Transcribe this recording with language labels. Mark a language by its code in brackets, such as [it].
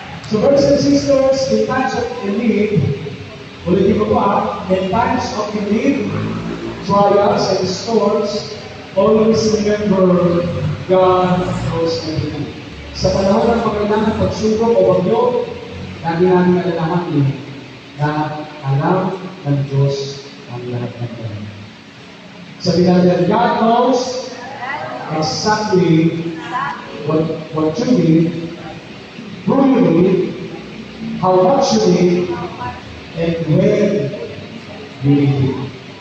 [en] So, brothers and sisters, in times of need, [tl] ulitin ko pa, [en] in times of need, trials and storms, always remember God knows everything. [tl] Sa panahon ng pagkailangan pagsubok o bagyo, lagi namin alalahanin na alam ng Diyos ang lahat ng yan. Sabi natin, [en] God knows exactly what you need, who you need, how much you need, and when you need it.